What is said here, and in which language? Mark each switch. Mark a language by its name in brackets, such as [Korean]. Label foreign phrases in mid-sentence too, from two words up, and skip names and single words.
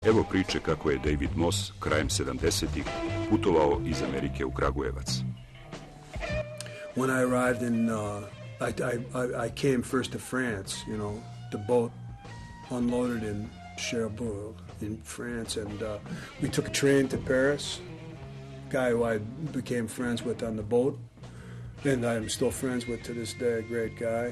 [Serbian] Evo priče kako je David Moss krajem 70-ih putovao iz Amerike u Kragujevac. [English] When I arrived in, I came first to France, you know, the boat unloaded in Cherbourg in France, and we took a train to Paris. Guy who I became friends with on the boat, and I'm still friends with to this day, a great guy.